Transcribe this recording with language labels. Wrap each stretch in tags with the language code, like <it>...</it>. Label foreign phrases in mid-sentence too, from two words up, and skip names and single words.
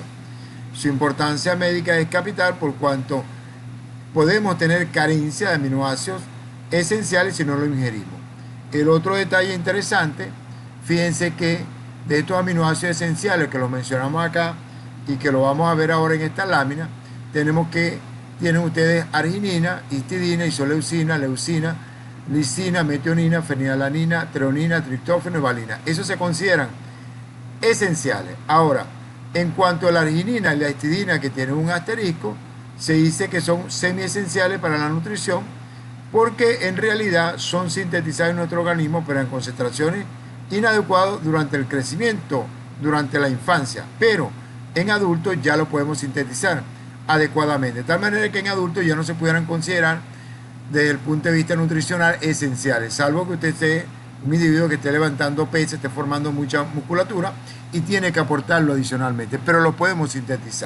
<es>Su importancia médica es capital por cuanto podemos tener carencia de aminoácidos esenciales si no lo ingerimos. El otro detalle interesante, fíjense que de estos aminoácidos esenciales que los mencionamos acá y que lo vamos a ver ahora en esta lámina, tienen ustedes arginina, histidina, isoleucina, leucina, lisina, metionina, fenilalanina, treonina, triptófano y valina. Esos se consideran esenciales. Ahora, en cuanto a la arginina y la histidina, que tienen un asterisco, se dice que son semiesenciales para la nutrición porque en realidad son sintetizados en nuestro organismo, pero en concentraciones inadecuadas durante el crecimiento, durante la infancia, pero en adultos ya lo podemos sintetizar adecuadamente, de tal manera que en adultos ya no se pudieran considerar desde el punto de vista nutricional esenciales, salvo que usted esté un individuo que esté levantando pesas, esté formando mucha musculatura y tiene que aportarlo adicionalmente, pero lo podemos sintetizar.</es>